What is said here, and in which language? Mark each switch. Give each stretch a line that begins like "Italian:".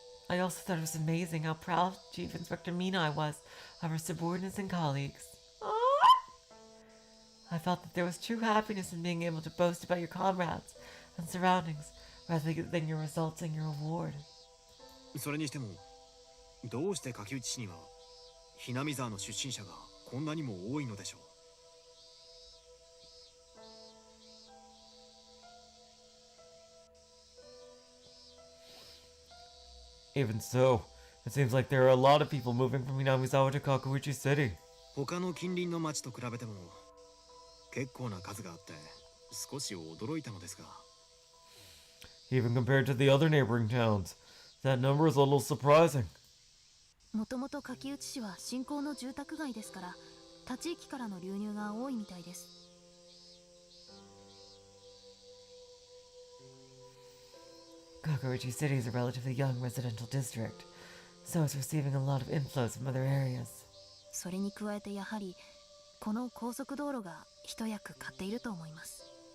English: I also thought it was amazing how proud Chief Inspector Minai was of her subordinates and colleagues. I felt that there was true happiness in being able to boast about your comrades and surroundings rather than your results and your award.
Japanese: それにしても、どうして柿内市にはひなみ沢の出身者がこんなにも多いのでしょう。
English: Even so, it seems like there are a lot of people moving from Hinamizawa to Kakuichi City.
Japanese: 他の近隣の町と比べても結構な数があって少し驚いたのですが。
English: Even compared to the other neighboring towns, that number is a little surprising.
Japanese: もともと柿内市は新興の住宅街ですから他地域からの流入が多いみたいです。
English: Kakuichi City is a relatively young residential district, so it's receiving a lot of inflows from other areas.
Japanese: それに加えてやはりこの高速道路が一役買っていると思います。